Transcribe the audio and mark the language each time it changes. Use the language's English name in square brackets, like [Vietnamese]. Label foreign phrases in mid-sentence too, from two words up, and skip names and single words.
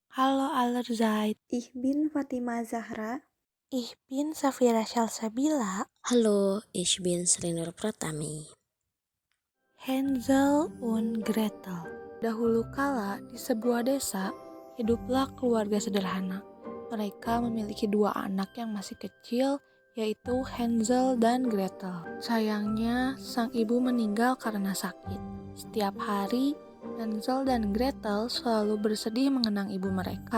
[German] Halo Allerzaid, Ich bin Fatima Zahra. ich bin Safira Shalsabila. Halo, ich bin Srinur Pratami. Hansel und Gretel. [Indonesian] Dahulu kala di sebuah desa, hiduplah keluarga sederhana. Mereka memiliki dua anak yang masih kecil, yaitu Hansel dan Gretel. Sayangnya, sang ibu meninggal karena sakit. Setiap hari, Hansel dan Gretel selalu bersedih mengenang ibu mereka.